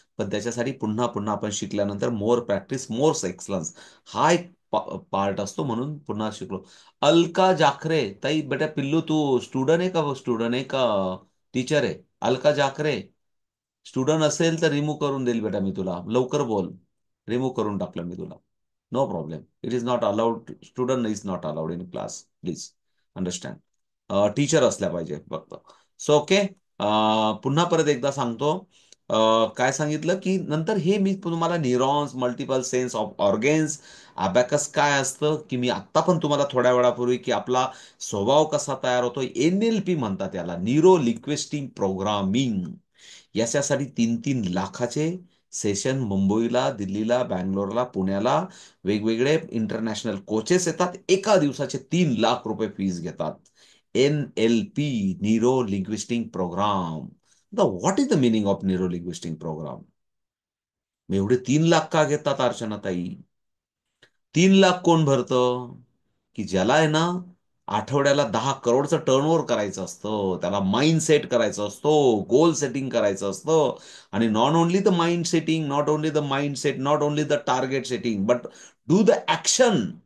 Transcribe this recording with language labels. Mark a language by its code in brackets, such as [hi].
[mr] पण त्याच्यासाठी पुन्हा पुन्हा आपण शिकल्यानंतर मोर प्रॅक्टिस मोर एक्सलन्स हा एक पार्ट असतो, म्हणून पुन्हा शिकलो. अलका जाखरे ताई, बेटा पिल्लू तू स्टुडंट आहे का, स्टुडंट आहे का टीचर आहे? अलका जाखरे, स्टुडंट असेल तर रिमूव्ह करून देईल बेटा मी तुला, लवकर बोल. रिमूव्ह करून टाकलं मी तुला. [en] No problem. It is not allowed, student is not allowed in class, please understand. [mr] Teacher असल्या पाहिजे फक्त. [en] So okay. [mr] पुन्हा परत एकदा सांगतो. काय सांगितलं की नंतर हे मी तुम्हाला neurons, multiple sense of organs, abacus काय असतं, की मी आत्ता पण तुम्हाला थोड्या वेळापूर्वी की आपला स्वभाव कसा तयार होतो, NLP म्हणतात याला, न्यूरो लिंग्विस्टिक प्रोग्रामिंग. याच्यासाठी 3-3 लाखाचे सेशन मुंबईला, दिल्लीला, बँगलोरला, पुण्याला वेगवेगळे इंटरनॅशनल कोचेस येतात. एका दिवसाचे 3 लाख रुपये फीस घेतात. NLP, neuro linguistic programme. [en] What is the meaning of neuro linguistic programme? [mr] एवढे 3 लाख का घेतात अर्चनाताई? 3 लाख कोण भरतं? की ज्याला आहे ना आठवड्याला 10 करोडचं टर्नओव्हर करायचं असतं, त्याला माइंड सेट करायचं असतो, गोल सेटिंग करायचं असतं. [en] आणि not only the mind setting, not only the mind set, not only the target setting, but do the action.